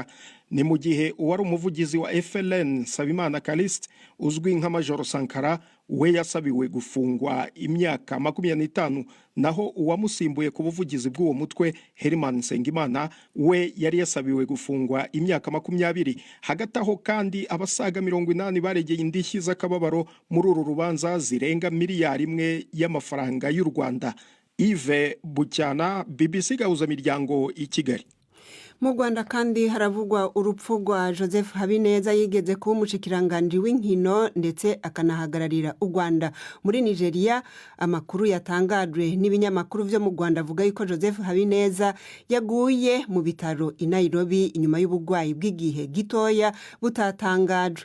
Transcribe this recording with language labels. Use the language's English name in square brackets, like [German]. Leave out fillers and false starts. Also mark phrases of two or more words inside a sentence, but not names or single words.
[Kinyarwanda] Ni mu gihe uwari umuvugizi wa FLN Sabimana Callixte uzwi nka Major Sankara we yasabiwe gufungwa imyaka 25, naho uwamusimbuye ku buvugizi bw'uwo mutwe Herman Nsengimana we yari yasabiwe gufungwa imyaka 20. Hagati aho kandi abasaga 80 baregeye indishyi z'akababaro muri uru rubanza zirenga miliyari 1 y'amafaranga y'u Rwanda. Ive Bucyana, BBC Gahuzamiryango i Kigali. [Rundi] Mu Rwanda kandi haravugwa urupfu rwa Joseph Habineza yigeze kuba umushikiranganje w'inkino ndetse akanahagararira u Rwanda muri Nigeria. Amakuru yatangajwe n'ibinyamakuru byo mu Rwanda avuga yuko Joseph Habineza yaguye mu bitaro i Nairobi inyuma y'ubugwayi bw'igihe gitoya butatangajwe.